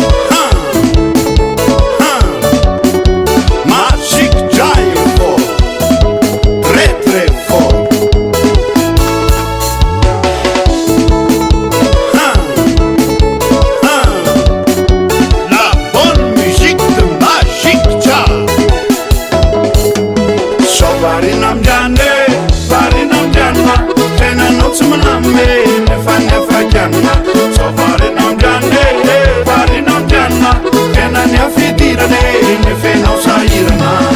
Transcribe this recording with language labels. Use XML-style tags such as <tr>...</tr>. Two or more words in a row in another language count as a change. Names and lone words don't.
<fr>Ha! Ha! Magic Giant fort. Très, très fort. Ha! Ha! La bonne musique de Magic Giant.</fr> <mg>Sao varina amindrany e, varina amindrany ma, tena anao tsy manamy e, nefa ny afaka any ma. Sao varina amindrany e, e, varina amindrany ma, tena ny afidirany e, nefa enao sahirana.</mg>